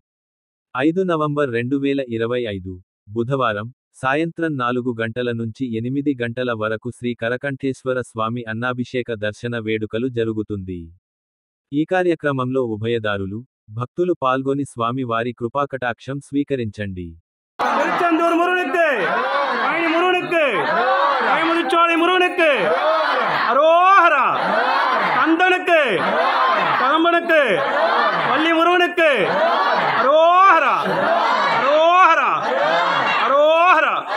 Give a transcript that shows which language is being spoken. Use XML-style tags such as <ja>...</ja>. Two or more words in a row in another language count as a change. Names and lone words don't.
<te>5 నవంబర్ 2025 బుధవారం సాయంత్రం 4 గంటల నుంచి 8 గంటల వరకు శ్రీ కరకంఠేశ్వర స్వామి అన్నాభిషేక దర్శన వేడుకలు జరుగుతుంది. ఈ కార్యక్రమంలో ఉభయదారులు, భక్తులు పాల్గొని స్వామి వారి కృపాకటాక్షం స్వీకరించండి.</te> <ta>திருச்செந்தூர் முருகனுக்கு, பழனி முருகனுக்கு, கைமுதிச்சோலை முருகனுக்கு, அரோஹரா, கந்தனுக்கு, கதம்பனுக்கு, வள்ளி முருகனுக்கு, அரோஹரா, அரோஹரா, அரோஹரா.</ta>